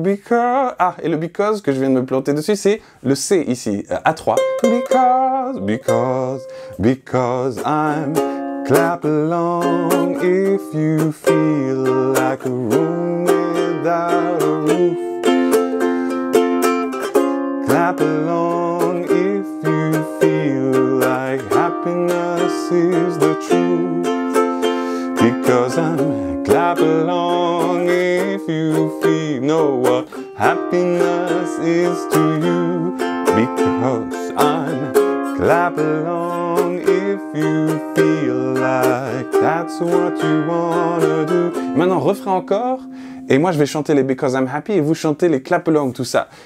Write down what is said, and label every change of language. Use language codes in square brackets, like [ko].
[fr] Ah, et le because que je viens de me planter dessus, c'est le C ici, A3. [en] Because I'm clap along if you feel like a room without a roof. Clap along if you feel like happiness is the truth. Because I'm clap along if you know what happiness is to you. Because I'm clap along if you feel like that's what you wanna do. [fr] Maintenant, refrain encore. Et moi, je vais chanter les [en] Because I'm Happy [fr] et vous chantez les [en] clap along, [fr] tout ça.